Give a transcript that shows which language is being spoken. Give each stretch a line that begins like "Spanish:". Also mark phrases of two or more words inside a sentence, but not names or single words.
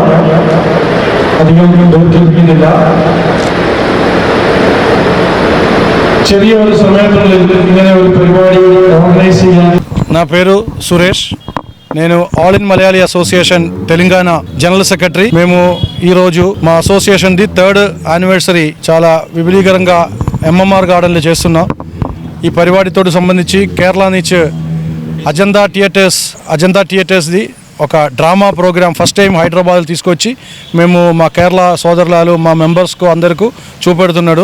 Malayalam: അധികം ദീർഘിപ്പിക്കുന്നില്ല. ചെറിയ ഒരു സമയത്തുള്ളിൽ ഇങ്ങനെ ഒരു പരിപാടി ഓർഗനൈസ് ചെയ്യാൻ.
Telugu: నా పేరు సురేష్. నేను ఆల్ ఇన్ మలయాళీ అసోసియేషన్ తెలంగాణ జనరల్ సెక్రటరీ. మేము ఈరోజు మా అసోసియేషన్ది 3rd యానివర్సరీ చాలా విపులీకరంగా ఎంఎంఆర్ గార్డెన్లో చేస్తున్నాం. ఈ పరిపాడితో సంబంధించి కేరళ నుంచి అజంతా థియేటర్స్ది ఒక
English: drama program first time
Telugu: హైదరాబాద్ తీసుకొచ్చి మేము మా కేరళ సోదరులు మా మెంబర్స్కు అందరికీ చూపెడుతున్నాడు.